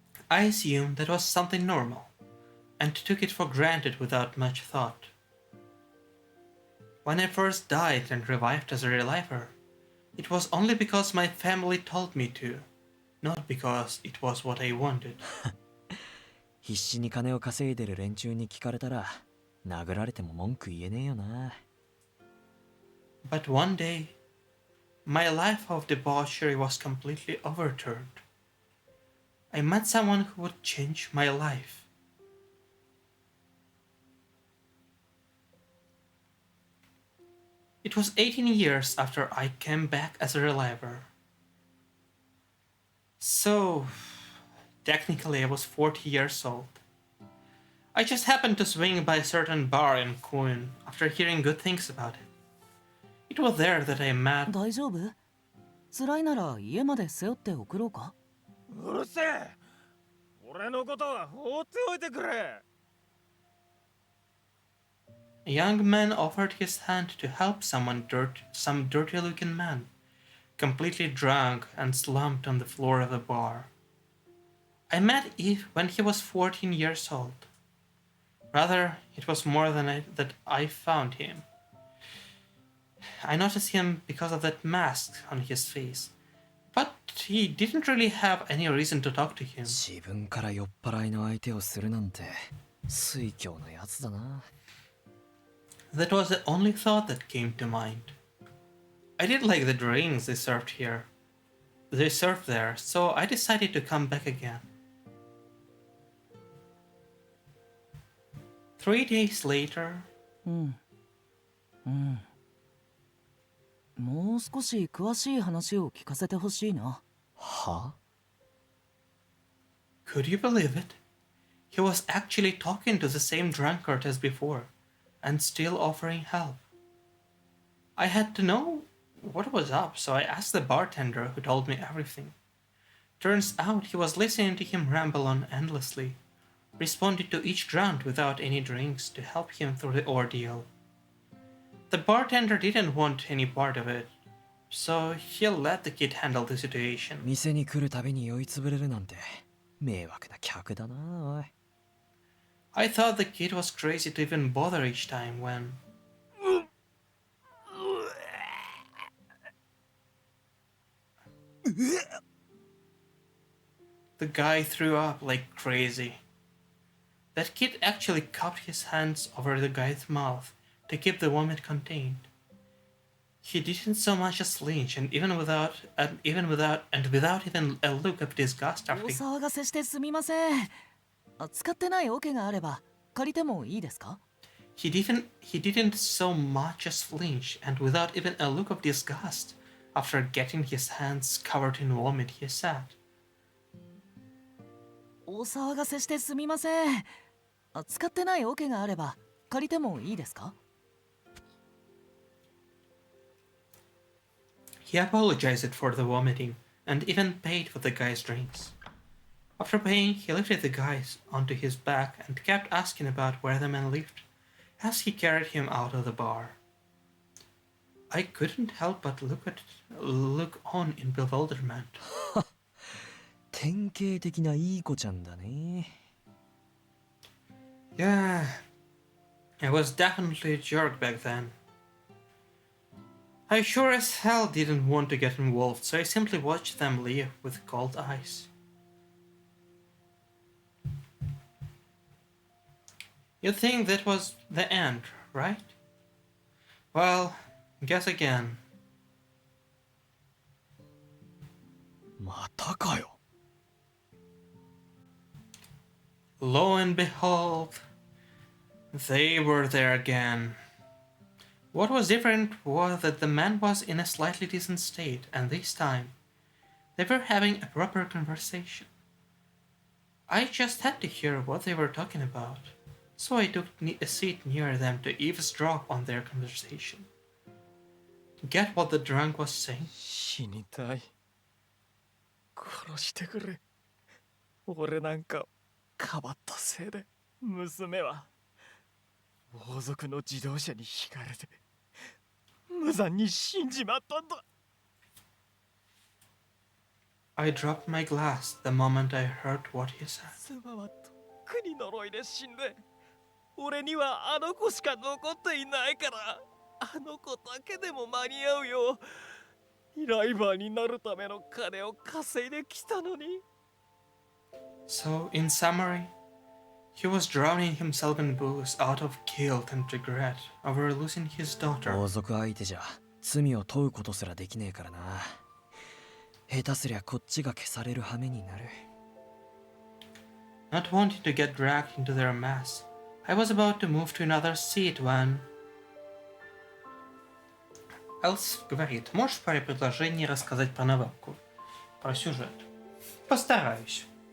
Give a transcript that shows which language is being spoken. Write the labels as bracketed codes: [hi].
[en] I assumed that was something normal, and took it for granted without much thought. When I first died and revived as a reliver, it was only because my family told me to, not because it was what I wanted. [ja] 必死に金を稼いでる連中に聞かれたら殴られても文句言えねえよな。 [en] But one day, my life of debauchery was completely overturned. I met someone who would change my life. It was 18 years after I came back as a reliver. So, technically I was 40 years old. I just happened to swing by a certain bar in Coin after hearing good things about it. It was there that I met... [ja] 大丈夫？辛いなら家まで背負って送ろうか？うるせえ！俺のことは放っておいてくれ！ [en] A young man offered his hand to help some dirty-looking man, completely drunk and slumped on the floor of the bar. I met Yves when he was 14 years old. Rather, it was more than that I found him. I noticed him because of that mask on his face, but he didn't really have any reason to talk to him. [ja] 自分から酔っ払いの相手をするなんて酔狂なやつだな。 [en] That was the only thought that came to mind. I did like the drinks they served there, so I decided to come back again. 3 days later... [ja] もう少し詳しい話を聞かせてほしいな。は？ [en] Could you believe it? He was actually talking to the same drunkard as before, and still offering help. I had to know what was up, so I asked the bartender, who told me everything. Turns out he was listening to him ramble on endlessly, responding to each drunk without any drinks to help him through the ordeal. The bartender didn't want any part of it, so he let the kid handle the situation. [ja] 店に来るたびに酔いつぶれるなんて迷惑な客だな、おい。 [en] I thought the kid was crazy to even bother each time when... The guy threw up like crazy. That kid actually cupped his hands over the guy's mouth to keep the vomit contained. He didn't so much as flinch, and without even a look of disgust after... [ja] お騒がせしてすみません。使ってない桶があれば借りてもいいですか？ [en] He didn't so much as flinch, and without even a look of disgust after getting his hands covered in vomit, he said, [ja] お騒がせしてすみません。使ってない桶があれば借りてもいいですか？ [en] He apologized for the vomiting and even paid for the guy's drinks. After paying, he lifted the guy onto his back and kept asking about where the man lived as he carried him out of the bar. I couldn't help but look on in bewilderment. [ja] 典型的ないい子ちゃんだね。 [en] Yeah, I was definitely a jerk back then. I sure as hell didn't want to get involved, so I simply watched them leave with cold eyes. You think that was the end, right? Well, guess again. [ja] またかよ。 [en] Lo and behold, they were there again. What was different was that the man was in a slightly decent state, and this time they were having a proper conversation. I just had to hear what they were talking about, so I took a seat near them to eavesdrop on their conversation. Get what the drunk was saying? [ja] 死にたい。殺してくれ。俺なんかかばったせいで娘は王族の自動車にひかれて無残に死んじまったんだ。 [en] I dropped my glass the moment I heard what he said. [ja] 妻はとっくに呪いで死んで、俺にはあの子しか残っていないから、あの子だけでも間に合うようライバーになるための金を稼いできたのに。 [en] So, in summary, he was drowning himself in booze out of guilt and regret over losing his daughter. [ja] 王族相手じゃ罪を問うことすらできねえからな。下手すりゃこっちが消される羽目になる。 [en] Not wanting to get dragged into their mess, I was about to move to another seat when... [ru] Элс говорит, можешь в паре предложений рассказать про новелку? Про сюжет? Постараюсь.